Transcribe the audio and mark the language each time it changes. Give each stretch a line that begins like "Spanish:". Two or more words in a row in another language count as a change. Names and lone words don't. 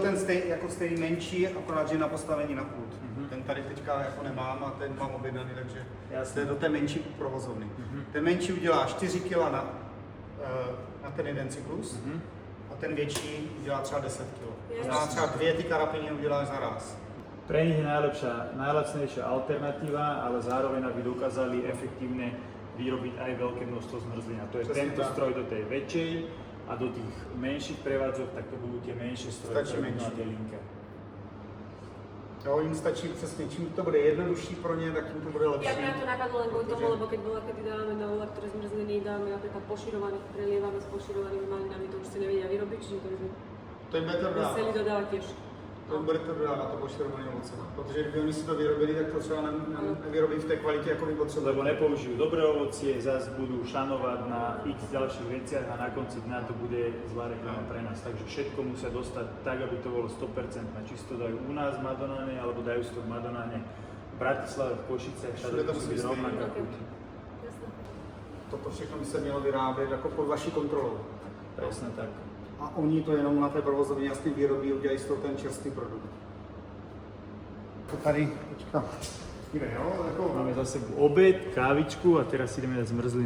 Czech: byl ten jako stejný menší, akorát, že na postavení na pult. Ten tady teďka jako nemám a ten mám objednaný, takže to je do té menší provozovny. Ten menší udělá 4 kg na ten jeden cyklus a ten větší udělá třeba 10 kg. A třeba 2 ty karapiny uděláš za raz.
Slovak: Pre nich je najlacnejšia alternatíva, ale zároveň aby dokázali efektívne vyrobiť aj veľké množstvo zmrzlín. A to je tento stroj do tej väčšej a do tých menších prevádzok, tak to budú tie menšie stroje,
Czech: Stačí
Slovak: ktoré budú na
Czech: menší.
Slovak: tej linke.
Czech: Jo, jim stačí přesně, čím to bude jednodušší pro ně, tak tím to bude lepší.
Slovak: Jak mňa to napadlo len kvôli tomu, lebo keď bola, kedy dávame na elektré zmrzliny, dávame napríklad poširovaných, prelievame s poširovanými malinami, to už si nevedia vyrobiť, čiže to by sme
Czech: To jim bude to
Slovak: museli
Czech: dodávat.
Slovak: dodávať tiež.
Czech: To jim bude to dodávat, to poširované ovoce. Protože kdyby oni si to vyrobili, tak to třeba nevyrobí v té kvalitě, jako by potřebovali.
Slovak: Lebo nepoužijú dobré ovocie, zase budú šanovať na x ďalších veciach a na konci dňa to bude zlá reklama pre nás. Takže všetko musia dostať tak, aby to bolo 100%. Či si to dajú u nás v Madonáne, alebo dajú si to v Madonáne v Bratislave, v Košicech, všade
Czech: Všude to musí
Slovak: musí byť
Czech: být
Slovak: rovnaká
Czech: stejné.
Slovak: chuť. Jasné.
Czech: Toto všechno by se mělo vyrábět jako pod vaší kontrolou.
Slovak: Presne tak.
Czech: A oni to jenom na té provozovně jasně vyrobí, udělají z toho ten čerstvý produkt. To tady, počka. Dívej, jo, jako
Slovak: Máme za sebou obed, kávičku a teraz si ideme dať zmrzlinu.